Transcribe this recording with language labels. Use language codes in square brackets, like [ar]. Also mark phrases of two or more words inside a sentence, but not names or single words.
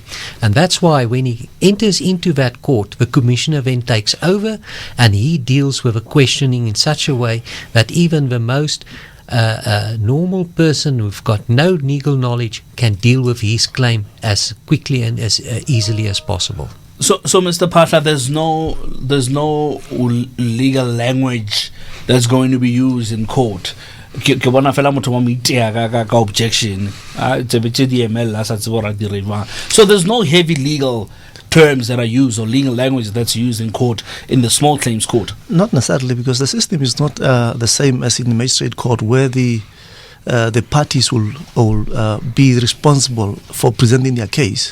[en] And that's why when he enters into that court, the commissioner then takes over and he deals with the questioning in such a way that even the most normal person who've got no legal knowledge can deal with his claim as quickly and as easily as possible. So Mr. Pasha, there's no legal language that's going to be used in court. [st] Ke bona fela motho wa moitea ka [en] objection so there's no heavy legal terms that are used or legal language that's used in court, in the Small Claims Court? Not necessarily, because the system is not the same as in the magistrate court, where the parties will be responsible for presenting their case.